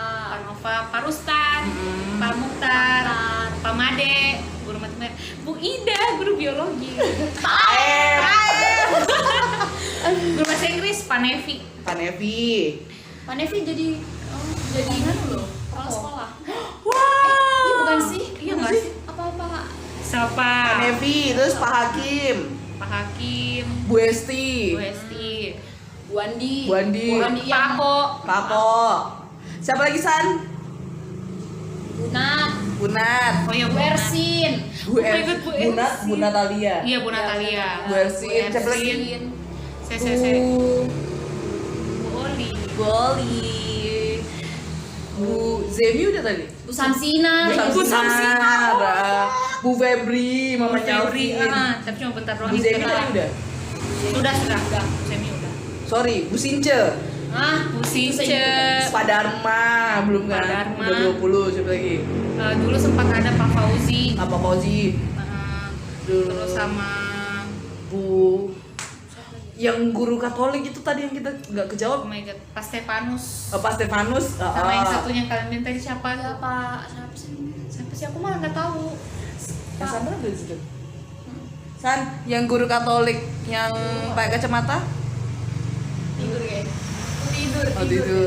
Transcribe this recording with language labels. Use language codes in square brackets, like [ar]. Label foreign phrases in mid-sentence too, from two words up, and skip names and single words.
[id] Pak Nova, Pak Rustan, Pak Mukhtar, Pak Made, guru matematika, Bu Ida, guru biologi, guru bahasa Inggris, Pak Nevi. Pak Nevi. Pak Nevi jadi anu loh, kepala sekolah. Wow. Iya bukan sih? Iya nggak sih? Apa-apa? Siapa? Pak Nevi, terus Pak Hakim, Pak Hakim, Bu Esti, Bu Esti, Bu Andi. Bu Andi. Bu Andi Pak yang Ko, Pak Ko. Siapa lagi San? Bunat, Bu Nat, oh ya Bu Bu Ersin, Bu [en] Oh my God, [id] Bu Bu Nat, Ersin. Bu Natalia. Iya Bu Natalia, Bu Ersin, siapa lagi? Ersin, saya Bu Bu Oli, Bu Oli, Bu Zemi udah tadi. Bu Samsina, Bu Samsina. Bu Febri, Mama mamanya Febri, Alvin. tapi cuma bentar doang. Bu Zemi Bentar. tadi udah. Sudah. Bu Zemi udah. Sorry, Bu Since. Bu Since. Pak Dharma belum kan? Pak Dharma. Udah 20, siapa lagi? Dulu sempat ada Pak Fauzi. Apa Fauzi? Dulu. Terus sama Bu yang guru Katolik itu tadi yang kita nggak [en] oh [id] kejawab. [en] my god, [id] Pak Stefanus. Pak Stefanus. Sama yang satunya kalian minta tadi siapa? Siapa sih? Siapa sih? Aku malah nggak tahu. Sandra ada di situ. San, yang guru Katolik yang pakai kacamata? Tidur ya? Oh, tidur.